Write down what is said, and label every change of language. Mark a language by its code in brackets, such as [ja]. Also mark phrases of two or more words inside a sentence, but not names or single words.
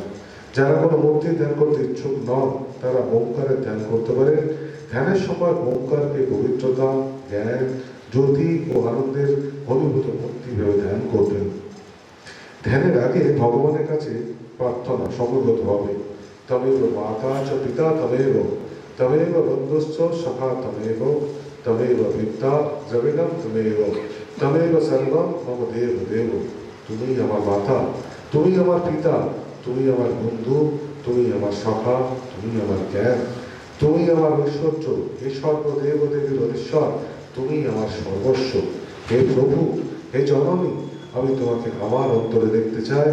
[bn] যারা কোনো মূর্তি ধ্যান করতে ইচ্ছুক নন, তারা ওঙ্কারের ধ্যান করতে পারেন। ধ্যানের সময় ওঙ্কারকে পবিত্রতা, জ্ঞান, জ্যোতি ও আনন্দের অনুভূত মূর্তি ভেবে ধ্যান করবেন। ধ্যানের আগে ভগবানের কাছে প্রার্থনা সমবেত হবে। [sa] তমেব মাতা চ পিতা তমেব, তমেব বন্ধুশ্চ সখা তমেব, তমেব বিদ্যা দ্রবিণম তমেব, তমেব সর্বম মম দেব দেব। [bn] তুমি আমার মাতা, তুমি আমার পিতা, তুমি আমার বন্ধু, তুমি আমার সখা, তুমি আমার জ্ঞান, তুমি আমার ঐশ্বর্য, হে সর্বদেব দেবীর অধীশ্বর, তুমি আমার সর্বস্ব। হে প্রভু, হে জননী, আমি তোমাকে আমার অন্তরে দেখতে চাই।